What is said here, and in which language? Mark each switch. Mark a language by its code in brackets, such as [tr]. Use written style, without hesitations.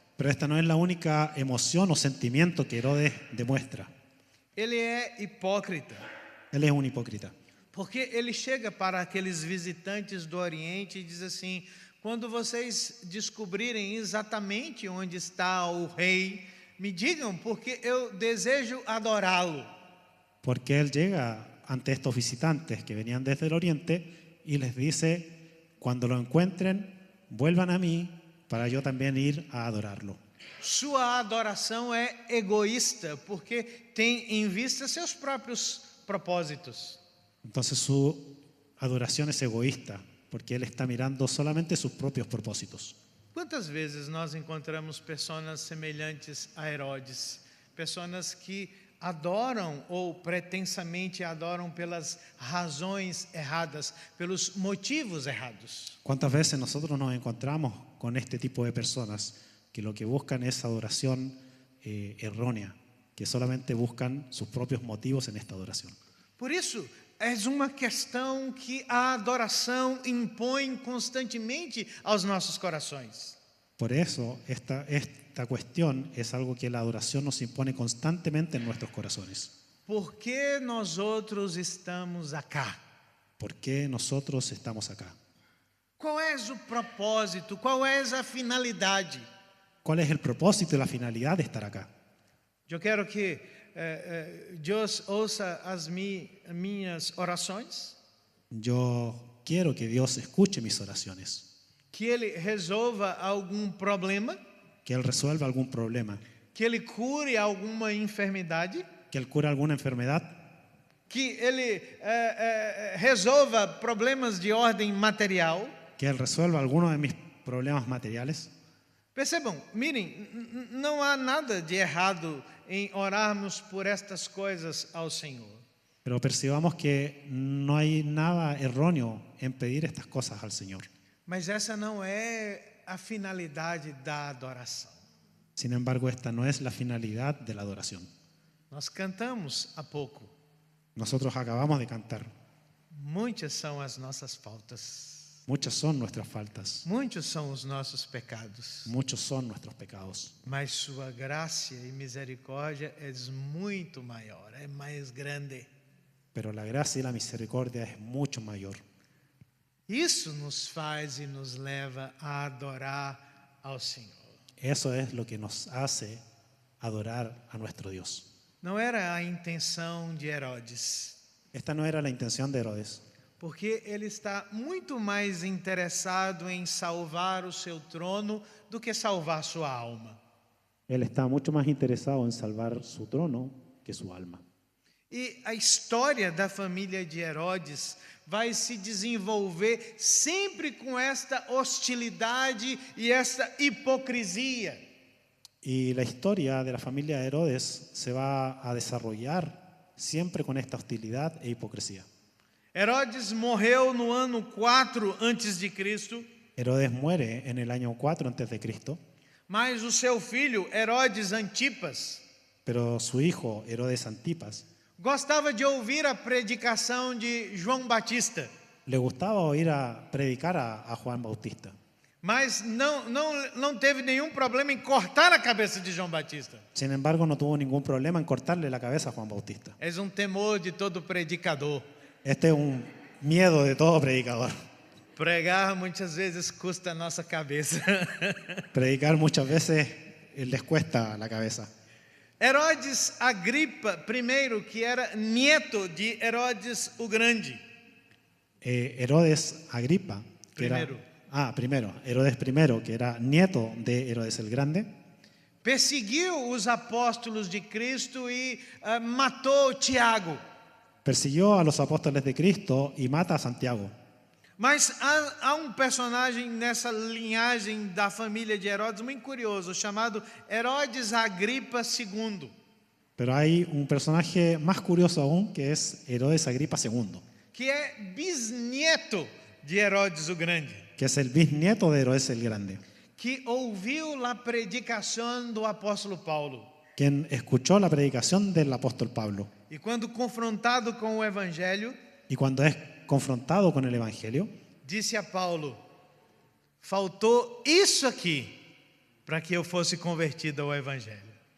[es] Pero esta no es la única emoción o sentimiento que Herodes demuestra. [pt] Ele é hipócrita, [es] Él es un hipócrita. [pt] porque ele chega para aqueles visitantes do Oriente e diz assim: quando vocês descobrirem exatamente onde está o rei, me digam, porque eu desejo adorá-lo. [es] Porque él llega ante estos visitantes que venían desde el oriente y les dice, cuando lo encuentren, vuelvan a mí para yo también ir a adorarlo. [pt] Sua adoração é egoísta, porque tem em vista seus próprios propósitos. [es] Entonces su adoración es egoísta, porque él está mirando solamente sus propios propósitos. [pt] Quantas vezes nós encontramos pessoas semelhantes a Herodes, pessoas que adoram ou pretensamente adoram pelas razões erradas, pelos motivos errados. [es] ¿Cuántas veces nosotros nos encontramos con este tipo de personas que lo que buscan es adoración errónea, que solamente buscan sus propios motivos en esta adoración? [pt] Por isso, é uma questão que a adoração impõe constantemente aos nossos corações. [es] Por eso esta cuestión es algo que la adoración nos impone constantemente en nuestros corazones. [pt] Por que nós outros estamos acá? [es] ¿Por qué nosotros estamos acá? [pt] Qual é o propósito? Qual é a finalidade? [es] ¿Cuál es el propósito y la finalidad de estar acá? [pt] Eu quero que Deus ouça as minhas orações, [es] Yo quiero que Dios escuche mis oraciones, [pt] que Ele resolva algum problema, [es] que Él resuelva algún problema, [pt] que Ele cure alguma enfermidade, [es] que Él cure alguna enfermedad, [pt] que Ele resolva problemas de ordem material. [es] que Él resuelva alguno de mis problemas materiales. [pt] Percebam, mirem, não há nada de errado em orarmos por estas coisas ao Senhor. [es] Pero percibamos que no hay nada erróneo en pedir estas cosas al Señor. [pt] Mas essa não é a finalidade da adoração. [es] Sin embargo, esta no es la finalidad de la adoración. [pt] Nós cantamos há pouco. [es] Nosotros acabamos de cantar. [pt] Muitas são as nossas faltas. [es] Muchas son nuestras faltas, [pt] Muitos são os nossos pecados. [es] muchos son nuestros pecados. [pt] Mas sua graça e misericórdia é muito maior, é mais grande. [es] Pero la gracia y la misericordia es mucho mayor. [pt] Isso nos faz e nos leva a adorar ao Senhor. [es] Eso es lo que nos hace adorar a nuestro Dios. [pt] Não era a intenção de Herodes, [es] Esta no era la intención de Herodes, [pt] porque ele está muito mais interessado em salvar o seu trono do que salvar sua alma. [es] él está mucho más interesado en salvar su trono que su alma. [pt] E a história da família de Herodes vai se desenvolver sempre com esta hostilidade e esta hipocrisia. [es] Y la historia de la familia de Herodes se va a desarrollar siempre con esta hostilidad e hipocresía. [pt] Herodes morreu no ano 4 antes de Cristo, [es] Herodes muere en el año 4 antes de Cristo, [pt] mas o seu filho Herodes Antipas [es] pero su hijo Herodes Antipas [pt] gostava de ouvir a predicação de João Batista, [es] le gustaba oír a predicar a Juan Bautista, [pt] mas não teve nenhum problema em cortar a cabeça de João Batista. [es] sin embargo no tuvo ningún problema en cortarle la cabeza a Juan Bautista. [pt] É temor de todo predicador. [es] Este es un miedo de todo predicador. [pt] Pregar muitas vezes custa a nossa cabeça. [es] Predicar muchas veces les cuesta la cabeza. [pt] Herodes Agripa I, que era nieto de Herodes o Grande, [es] Herodes Agripa, que Primero. Herodes I, que era nieto de Herodes el Grande, [pt] perseguiu os apóstolos de Cristo e matou Tiago. [es] persiguió a los apóstoles de Cristo y mata a Santiago. [pt] Mas há personagem nessa linhagem da família de Herodes muito curioso, chamado Herodes Agripa II, [es] Pero hay un personaje más curioso aún, que es Herodes Agripa II, [pt] que é bisnieto de Herodes o Grande, [es] que es el bisnieto de Herodes el Grande, [pt] que ouviu a predicação do apóstolo Paulo. [es] quien escuchó la predicación del apóstol Pablo. [pt] E quando confrontado com o evangelho, [es] Y cuando es confrontado con el Evangelio, [pt] disse a Paulo: faltou isso aqui para que eu fosse convertido ao evangelho.